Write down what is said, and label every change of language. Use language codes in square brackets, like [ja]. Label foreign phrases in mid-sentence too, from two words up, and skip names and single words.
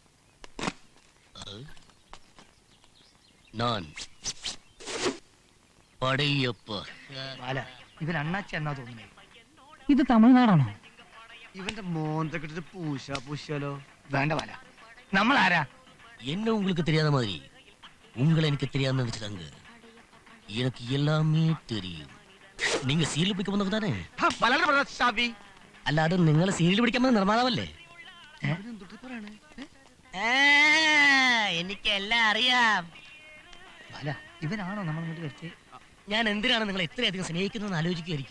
[ml] ബാല, ഇവൻ അണ്ണാച്ചി എന്നാ തോന്നുന്നത്. ഇത് തമിഴ്നാടാണോ? ഇവന്റെ മോന്ത കിട്ടിട്ട് പൂശാലോ? വേണ്ട ബാല, നമ്മൾ ആരാ? [ta] என்ன உங்களுக்கு தெரியாத மாதிரி உங்களை எனக்கு தெரியாம நினைச்சிட்டாங்க. எனக்கு எல்லாமே தெரியும். நீங்க [ml] സീരിയൽ പിടിക്കാൻ വന്നവ [ta] താനേ? [ml] അല്ലാതെ നിങ്ങൾ സീരിയൽ പിടിക്കാൻ വന്ന നിർമ്മാതാവല്ലേ? എനിക്കെല്ലാം അറിയാം. ബാല, ഇവനാണോ നമ്മൾ ഇങ്ങോട്ട് വരുത്തേ? ഞാൻ എന്തിനാണ് നിങ്ങളെ ഇത്രയധികം സ്നേഹിക്കുന്നതെന്ന് ആലോചിക്കുകയായിരിക്കും.